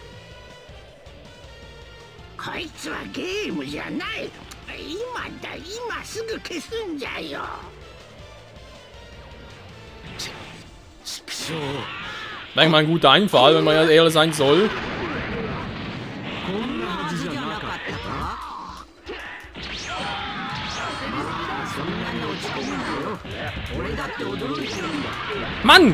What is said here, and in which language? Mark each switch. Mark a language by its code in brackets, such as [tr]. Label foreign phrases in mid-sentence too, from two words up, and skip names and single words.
[ja] こいつはゲームじゃない。今すぐ消すんじゃよ。 [de] Wäre mal ein guter Einfall, wenn man ja ehrlich sein soll. Mann!